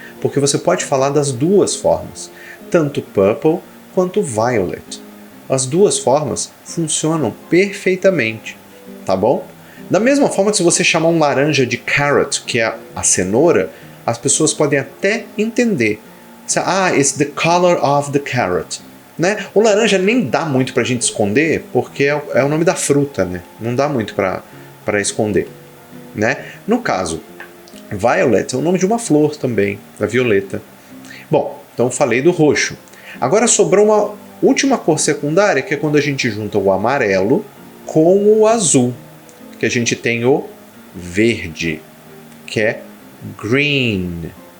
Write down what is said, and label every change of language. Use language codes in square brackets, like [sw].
[pt] Porque você pode falar das duas formas, tanto purple quanto violet. As duas formas funcionam perfeitamente, tá bom? Da mesma forma que se você chamar um laranja de carrot, que é a cenoura, as pessoas podem até entender. [en] It's the color of the carrot. [pt] Né? O laranja nem dá muito pra gente esconder, porque é o nome da fruta, né? Não dá muito pra esconder. Né? No caso, violet é o nome de uma flor também, da violeta. Bom, então falei do roxo. Agora sobrou uma última cor secundária, que é quando a gente junta o amarelo com o azul, que a gente tem o verde, que é green.